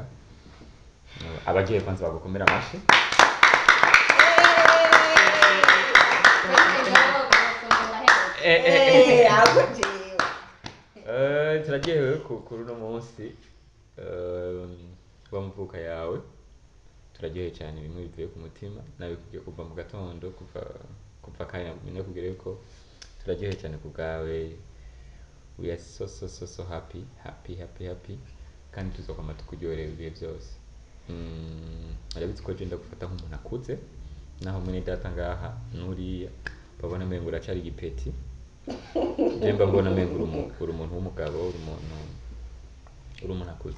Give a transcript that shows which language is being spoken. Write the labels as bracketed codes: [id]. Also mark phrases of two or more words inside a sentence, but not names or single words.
[rn] Abagiye kwanza bagukomera amashi. Turaryohewe kuri uno munsi w'amavuka yawe. Turaryohewe cyane bimwe bivuye ku mutima nawe kugiye kuva mu gatondo kuva kanya menya kugere ko turaryohewe cyane ku bwawe. [en] We are so happy [rn] kandi tuzokoma tukuryoherera ibihe byose. Arabitse ko genda gufata nk'umuntu akuze naho mwene data ngaha nuriya babona mengo uracari igipeti. Jemba mbona mengo uri umuntu w'umugabo uri umuntu akuze.